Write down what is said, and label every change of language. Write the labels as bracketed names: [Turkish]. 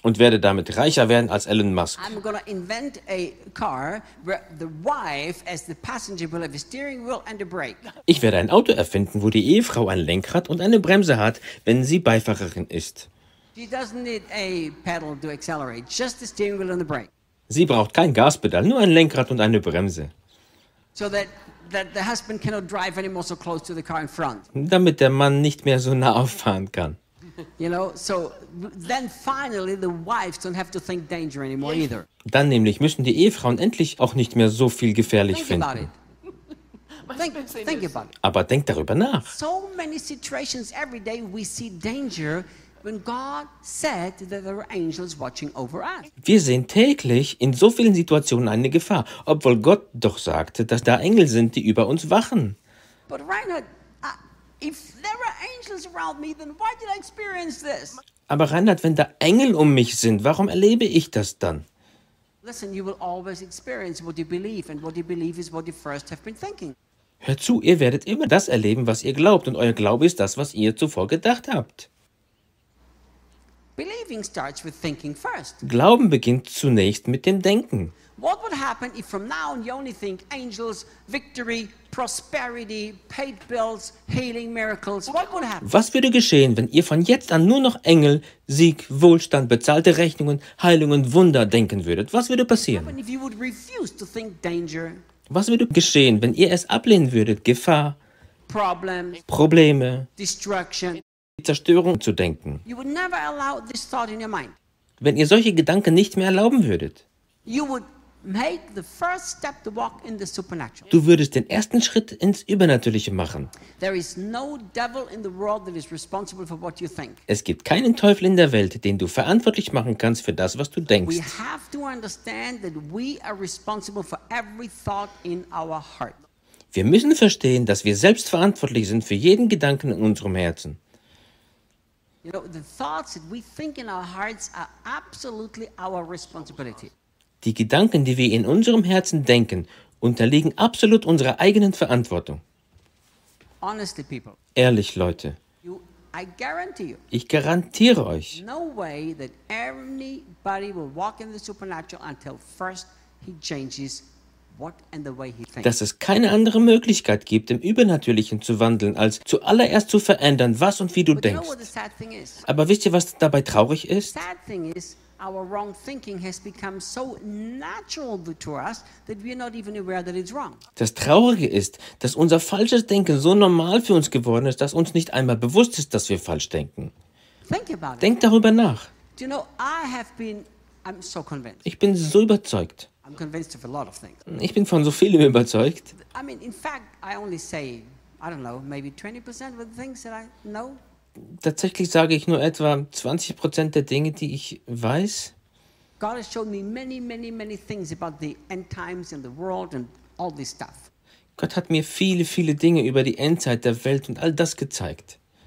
[German] Und werde damit reicher werden als Elon Musk. [English] I'm gonna invent a car where the wife as the passenger will have a steering wheel and a brake. [German] Ich werde ein Auto erfinden, wo die Ehefrau ein Lenkrad und eine Bremse hat, wenn sie Beifahrerin ist. [English] She doesn't need a pedal to accelerate, just the steering wheel and the brake. [German] Sie braucht kein Gaspedal, nur ein Lenkrad und eine Bremse. [English] So that the husband cannot drive anymore so close to the car in front. [German] Damit der Mann nicht mehr so nah auffahren kann. [English] You know, so then finally the wives don't have to think danger anymore either. [German] Dann nämlich müssen die Ehefrauen endlich auch nicht mehr so viel gefährlich [English] think [German] finden. [English] About it. Think about it. [German] Aber denk darüber nach. [English] So many situations every day we see danger. When God said that there were angels watching over us. [German] Wir sehen täglich in so vielen Situationen eine Gefahr, obwohl Gott doch sagte, dass da Engel sind, die über uns wachen. [English] But Reinhard, if there are angels around me, then why did I experience this? [German] Aber Reinhard, wenn da Engel um mich sind, warum erlebe ich das dann? [English] Listen, you will always experience what you believe, and what you believe is what you first have been thinking. [German] Hört zu, ihr werdet immer das erleben, was ihr glaubt, und euer Glaube ist das, was ihr zuvor gedacht habt. [English] Believing starts with thinking first. [German] Glauben beginnt zunächst mit dem Denken. [English] What would happen if from now on you only think angels, victory, prosperity, paid bills, healing, miracles? What would happen? [German] Was würde geschehen, wenn ihr von jetzt an nur noch Engel, Sieg, Wohlstand, bezahlte Rechnungen, Heilungen, Wunder denken würdet? Was würde passieren? [English] What would happen if you would refuse to think danger? [German] Was würde geschehen, wenn ihr es ablehnen würdet, Gefahr, [English] problems, [German] Probleme, [English] destruction, [German] die Zerstörung zu denken? [English] You would never allow this thought in your mind. [German] Wenn ihr solche Gedanken nicht mehr erlauben würdet, [English] you would make the first step to walk in the supernatural. [German] Du würdest den ersten Schritt ins Übernatürliche machen. [English] There is no devil in the world that is responsible for what you think. [German] Es gibt keinen Teufel in der Welt, den du verantwortlich machen kannst für das, was du denkst. [English] We have to understand that we are responsible for every thought in our heart. [German] Wir müssen verstehen, dass wir selbst verantwortlich sind für jeden Gedanken in unserem Herzen. [English] You know, the thoughts that we think in our hearts are absolutely our responsibility. [German] Die Gedanken, die wir in unserem Herzen denken, unterliegen absolut unserer eigenen Verantwortung. [English] Honestly, people, [German] ehrlich, Leute. [English] You, I guarantee you, [German] ich garantiere euch. [English] No way that anybody will walk in the supernatural until first he changes what and the way he thinks. [German] Dass es keine andere Möglichkeit gibt, im Übernatürlichen zu wandeln, als zuallererst zu verändern, was und wie du denkst. [English] But you know what the sad thing is? [German] Aber wisst ihr, was dabei traurig ist? [English] The sad thing is, our wrong thinking has become so natural to us that we are not even aware that it's wrong. [German] Das Traurige ist, dass unser falsches Denken so normal für uns geworden ist, dass uns nicht einmal bewusst ist, dass wir falsch denken. [English] Think about it. [German] Denk darüber nach. [English] Do you know, I'm so convinced. [German] Ich bin so überzeugt. [English] I'm convinced of a lot of things. [German] Ich bin von so vielem überzeugt. [English] I mean, in fact, I only say, I don't know, maybe 20% of the things that I know. [German] Tatsächlich sage ich nur etwa 20% der Dinge, die ich weiß. [English] God has shown me many, many, many things about the end times and the world and all this stuff. [German] Gott hat mir viele, viele Dinge über die Endzeit der Welt und all das gezeigt.